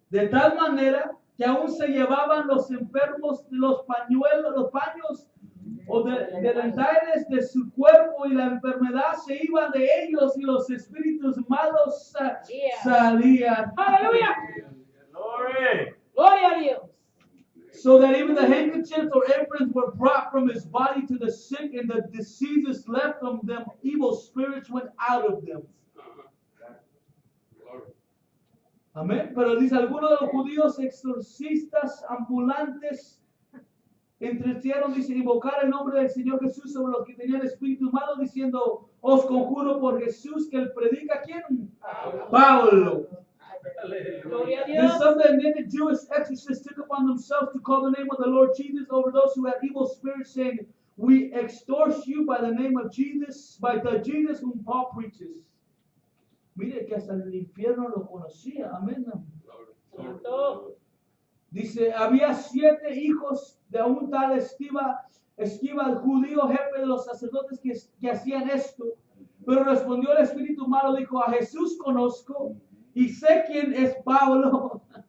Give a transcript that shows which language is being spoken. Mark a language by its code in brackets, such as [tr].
[es] De tal manera que aún se llevaban los enfermos los pañuelos, los paños o de dentales de su cuerpo y la enfermedad se iba de ellos y los espíritus malos salían. Aleluya. [en] Glory. [es] Gloria a Dios. [en] So that even the handkerchiefs or aprons were brought from his body to the sick, and the diseases left from them, evil spirits went out of them. Glory. [es] Amén. Pero dice, algunos de los judíos exorcistas ambulantes entretieron, dice, invocar el nombre del Señor Jesús sobre los que tenían espíritus malos, diciendo, os conjuro por Jesús que él predica, ¿quién? Pablo. Gloria a [en] Then [es] Dios. [en] some of the Jewish exorcists took upon themselves to call the name of the Lord Jesus over those who had evil spirits, saying, we extort you by the name of Jesus, by the Jesus whom Paul preaches. [es] Mire que hasta el infierno lo conocía. Amén. Santo. Dice, había 7 hijos de un tal Esquiva, el judío jefe de los sacerdotes que hacían esto. Pero respondió el espíritu malo, dijo, a Jesús conozco y sé quién es Pablo.